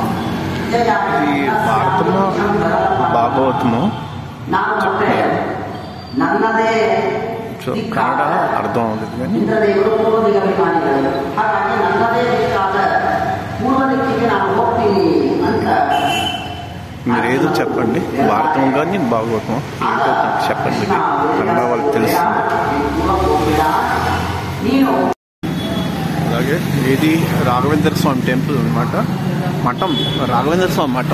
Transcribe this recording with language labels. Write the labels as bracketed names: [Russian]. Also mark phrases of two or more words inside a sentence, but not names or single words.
[Kannada] ಭಾಗವತಮು ನಾನು ಮತ್ತೆ ನನ್ನದೇ ಕನ್ನಡ ಅರ್ಧ ಆಗುತ್ತೆ. ಇಂದ್ರದೇವರು ಪೂರ್ವ ದಿಗಭಿಮಾನಿಗಳು, ಹಾಗಾಗಿ ನನ್ನದೇ ದಿಕ್ಕಾದ ಪೂರ್ವ ದಿಕ್ಕಿಗೆ ನಾನು ಹೋಗ್ತೀನಿ ಅಂತ [Telugu] మీరు ఏదో చెప్పండి. భారతం కానీ భాగవతం ఏంటో నాకు చెప్పండి. కన్నడ వాళ్ళకి తెలుస్తుంది. అలాగే ఇది రాఘవేంద్ర స్వామి టెంపుల్ అనమాట. మఠం, రాఘవేంద్ర స్వామి మఠం.